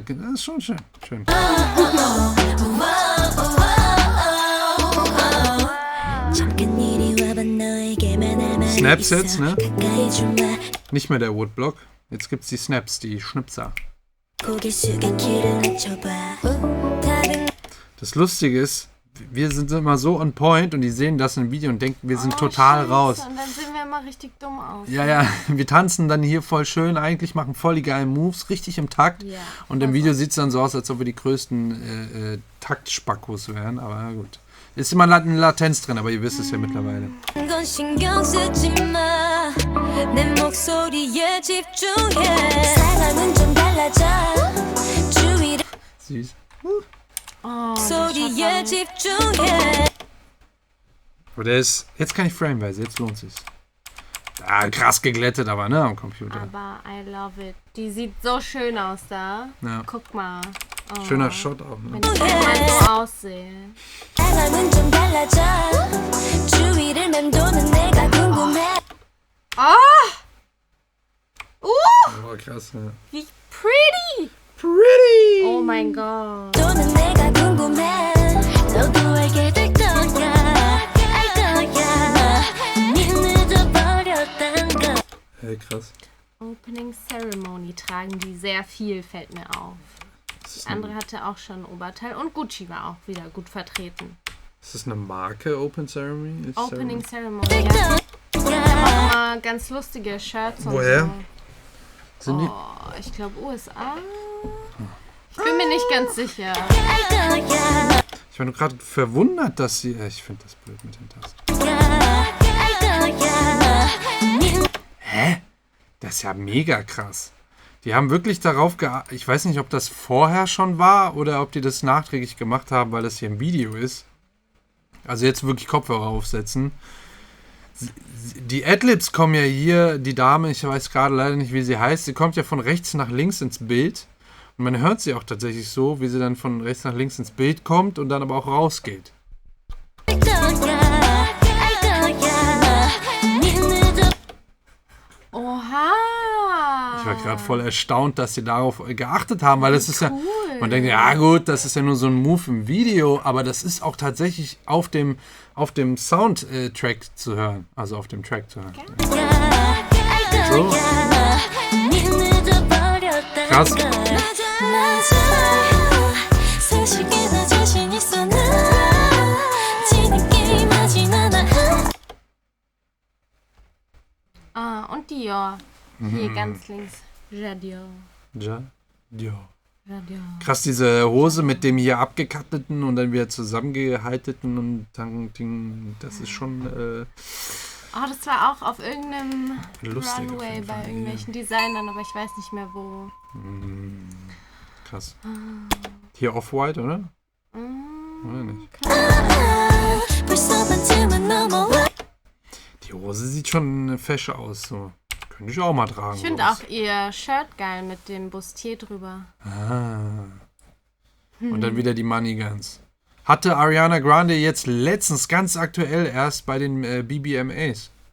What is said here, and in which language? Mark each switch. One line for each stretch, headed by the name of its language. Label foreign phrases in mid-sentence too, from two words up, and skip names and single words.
German: Das ist schon schön. Snaps jetzt, ne? Nicht mehr der Woodblock. Jetzt gibt's die Snaps, die Schnipser. Das Lustige ist, wir sind immer so
English: on point
German: und die sehen das im Video und denken, wir sind total Scheiße. raus. Und dann sehen wir immer richtig dumm aus. Ja, wir tanzen dann hier voll schön, eigentlich machen voll die geilen Moves, richtig im Takt. Ja, Und im Video sieht es dann so aus, als ob wir die größten Taktspackos wären, aber ja, gut. Ist immer eine Latenz drin, aber ihr wisst es ja mittlerweile.
Korean: 건 신경 쓰지 마. 내 목소리에 집중해. 상황은 좀 달라져. 주위를
German: Süß.
Korean: 소리에 집중해.
German: Aber der ist, jetzt kann ich frameweise, jetzt lohnt sich's. Ah, krass geglättet aber, ne, am Computer. Aber
English: I love it.
German: Die sieht so schön aus da. Ja. Guck mal. Oh. Schöner Shot auch, ne? Wenn ich mal so aussehe.
Korean: 상황은 좀 달라져. 주위를 맴도는 내가 궁금해.
German: Oh, krass, ja. Wie pretty. Pretty! Oh mein Gott.
Korean: 도는 내가 궁금해. 너도 알게 될 거야. 알 거야. 이미 늦어버렸단 걸.
German: Hey, krass. Opening Ceremony tragen die sehr viel, fällt mir auf. Die andere hatte auch schon ein Oberteil und Gucci war auch wieder gut vertreten. Ist das eine Marke, Open Ceremony? Opening Ceremony, ja. Auch immer ganz lustige Shirts und Woher? so. Sind die? Oh, ich glaube USA. Ich bin mir nicht ganz sicher.
Korean: 알 거야.
German: Ich war nur gerade verwundert, dass sie. Ich finde das blöd mit den Tasten.
Korean: 알 거야.
German: Hä? Das ist ja mega krass. Die haben wirklich darauf geachtet. Ich weiß nicht, ob das vorher schon war oder ob die das nachträglich gemacht haben, weil das hier im Video ist. Also jetzt wirklich Kopfhörer aufsetzen. Die Adlibs kommen ja hier, die Dame, ich weiß gerade leider nicht, wie sie heißt, sie kommt ja von rechts nach links ins Bild. Und man hört sie auch tatsächlich so, wie sie dann von rechts nach links ins Bild kommt und dann aber auch rausgeht.
Korean: 알 거야. 알 거야. 이미 늦어.
German: Oha. Ich war gerade voll erstaunt, dass sie darauf geachtet haben, weil es ist ja, Cool. man denkt, ja gut, das ist ja nur so ein Move im Video, aber das ist auch tatsächlich auf dem Soundtrack zu hören, also auf dem Track zu hören.
Korean: 알
German: So.
Korean: 거야. 이미 늦어버렸단
German: Krass.
Korean: 걸. 맞아. 사실게 나 자신 있어 나. 지는 게임하진 않아.
German: Und Dior. Hier ganz links. Jadior. Ja. Jadior. Krass, diese Hose mit dem hier abgekatteten und dann wieder zusammengehalteten und dann Ding, das ist schon Oh, das war auch auf irgendeinem lustig. auf Runway jeden bei Fall. irgendwelchen Designern, aber ich weiß nicht mehr wo. Krass. Hier Off-White, oder? Oder nicht?
Korean: 벌써 반쯤은 넘어와.
German: Die Hose sieht schon fesch aus. So. Könnte ich auch mal tragen. Ich finde auch ihr Shirt geil mit dem Bustier drüber. Und dann wieder die
English: Money Guns.
German: Hatte Ariana Grande jetzt letztens ganz aktuell erst bei den BBMAs.